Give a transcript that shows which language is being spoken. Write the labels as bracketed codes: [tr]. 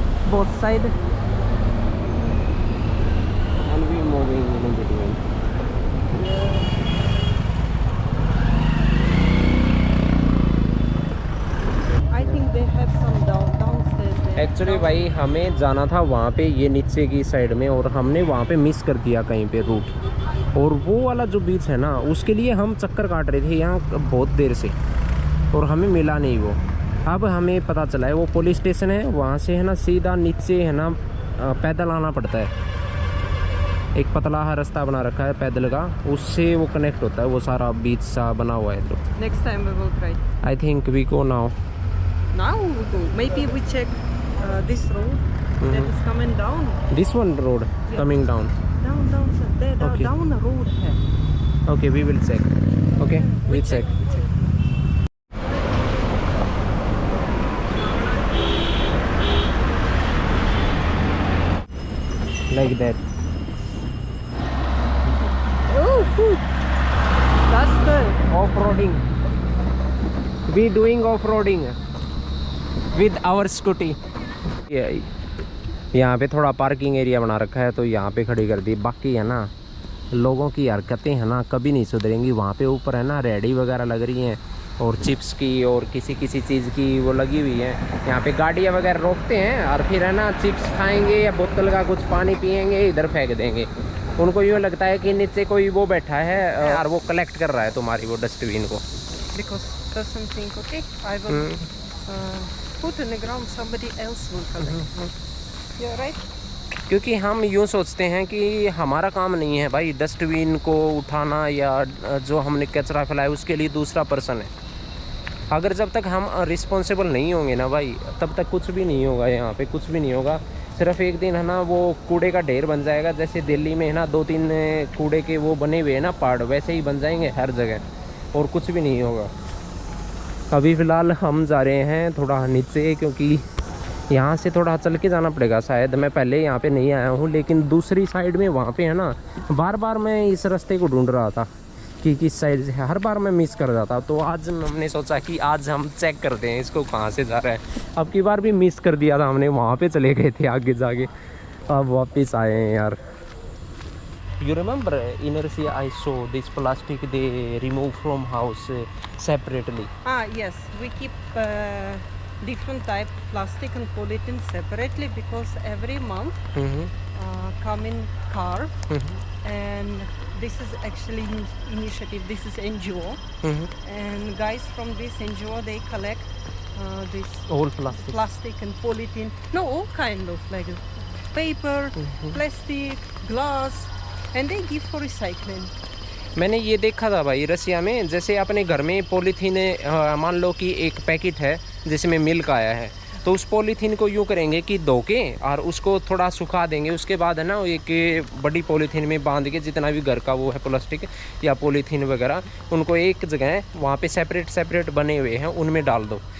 [en] Both sides. And we moving in between. I think they have some downstairs. There. [hi] Actually भाई हमें जाना था वहाँ पे ये नीचे की साइड में और हमने वहाँ पे मिस कर दिया कहीं पे रूट और वो वाला जो बीच है ना उसके लिए हम चक्कर काट रहे थे यहाँ बहुत देर से और हमें मिला नहीं वो अब हमें पता चला है वो पुलिस स्टेशन है वहाँ से है ना सीधा नीचे है ना पैदल आना पड़ता है एक पतला सा रास्ता बना रखा है पैदल का उससे वो कनेक्ट होता है वो सारा बीच सा बना हुआ है तो [en] Next time we will try. I think we go now Now we go. Maybe we check this road. that is coming down. This one road coming down. Down, there, Okay. down the road [hi] है. [en] Okay, we will check. Okay, we check. Like that. Oh, that's good. Off-roading. We doing off-roading with our scooty. [hi] यहाँ पे थोड़ा parking area बना रखा है तो यहाँ पे खड़ी कर दी। बाकी है ना लोगों की हरकतें है ना कभी नहीं सुधरेंगी। वहाँ पे ऊपर है ना रेडी वगैरह लग रही हैं और चिप्स की और किसी चीज़ की वो लगी हुई है। यहाँ पे गाड़ियाँ वगैरह रोकते हैं और फिर है ना चिप्स खाएंगे या बोतल का कुछ पानी पियेंगे, इधर फेंक देंगे। उनको यूँ लगता है कि नीचे कोई वो बैठा है और वो कलेक्ट कर रहा है तुम्हारी वो डस्टबिन को। [en] Because person think, okay, I will put in the ground, somebody else will collect. You're right. [hi] क्योंकि हम यूँ सोचते हैं कि हमारा काम नहीं है भाई डस्टबिन को उठाना या जो हमने कचरा फैलाया उसके लिए दूसरा पर्सन है। अगर जब तक हम रिस्पॉन्सिबल नहीं होंगे ना भाई तब तक कुछ भी नहीं होगा। यहाँ पे कुछ भी नहीं होगा। सिर्फ एक दिन है ना वो कूड़े का ढेर बन जाएगा। जैसे दिल्ली में है ना 2-3 कूड़े के वो बने हुए हैं ना पहाड़, वैसे ही बन जाएंगे हर जगह और कुछ भी नहीं होगा। अभी फ़िलहाल हम जा रहे हैं थोड़ा नीचे क्योंकि यहाँ से थोड़ा चल के जाना पड़ेगा शायद। मैं पहले यहाँ पे नहीं आया हूँ लेकिन दूसरी साइड में वहाँ पे है ना बार बार मैं इस रास्ते को ढूंढ रहा था कि किस साइड से, हर बार मैं मिस कर जाता। तो आज हमने सोचा कि आज हम चेक करते हैं इसको कहाँ से जा रहा है। अब की बार भी मिस कर दिया था हमने, वहाँ पे चले गए थे आगे जाके, अब वापस आए हैं यार। [en] You remember in Russia I saw this plastic they remove from house separately. Yes, we keep different type plastic and polythene separately because every month come in car and this is actually initiative. This is NGO and guys from this NGO they collect this All plastic. and polythene. No, all kind of like paper, plastic, glass. And they give for recycling. [hi] मैंने ये देखा था भाई रसिया में, जैसे अपने घर में पॉलीथीन मान लो कि एक पैकेट है जिसमें मिल्क आया है तो उस पॉलीथीन को यूँ करेंगे कि धो के और उसको थोड़ा सुखा देंगे। उसके बाद है ना एक बड़ी पॉलीथीन में बांध के जितना भी घर का वो है प्लास्टिक या पॉलीथीन वगैरह उनको एक जगह वहाँ पे सेपरेट बने हुए हैं उनमें डाल दो।